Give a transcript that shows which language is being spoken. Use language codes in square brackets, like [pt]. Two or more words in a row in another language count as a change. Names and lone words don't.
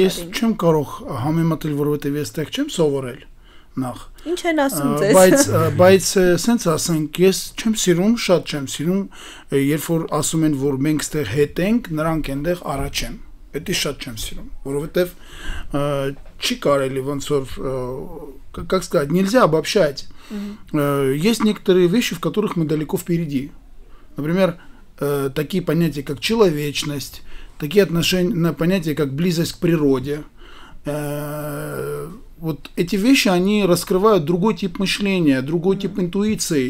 [hy] Ես չեմ կարող համեմատել, որովհետեւ ես տեղ չեմ սովորել։ Նախ Ինչ են ասում ձեզ։ Բայց սենց ասենք, ես չեմ սիրում, շատ չեմ սիրում, երբ որ ասում են, որ մենք ստեղ հետ ենք, նրանք այնտեղ առաջ են։ Դա շատ չեմ սիրում, որովհետև չի կարելի ոնց որ, [ru] как сказать, нельзя обобщать. Есть некоторые вещи, в которых мы далеко впереди. Например, такие понятия, как человечность, такие понятия, как близость к природе. Вот эти вещи, они раскрывают другой тип мышления, другой тип интуиции.